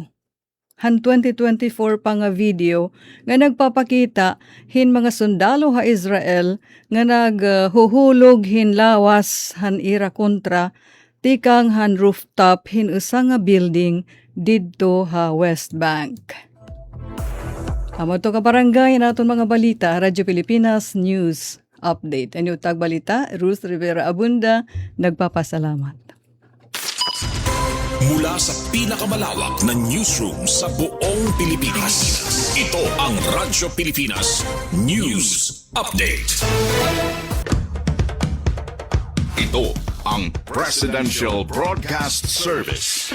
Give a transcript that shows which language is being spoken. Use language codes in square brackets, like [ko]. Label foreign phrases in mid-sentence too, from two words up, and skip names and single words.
[war] Han 2024 pa nga video nga nagpapakita mga sundalo ha Israel nga naghuhulog lawas han ira kontra tikang han rooftop usa nga building didto ha West Bank. Amo to ka barangay naton mga balita, Radyo Pilipinas News Update. Ano tag balita, Ruth Rivera Abunda, nagpapasalamat. [tl] Mula sa pinakamalawak na newsroom sa buong Pilipinas, ito ang Radyo Pilipinas News Update. Ito ang Presidential Broadcast Service.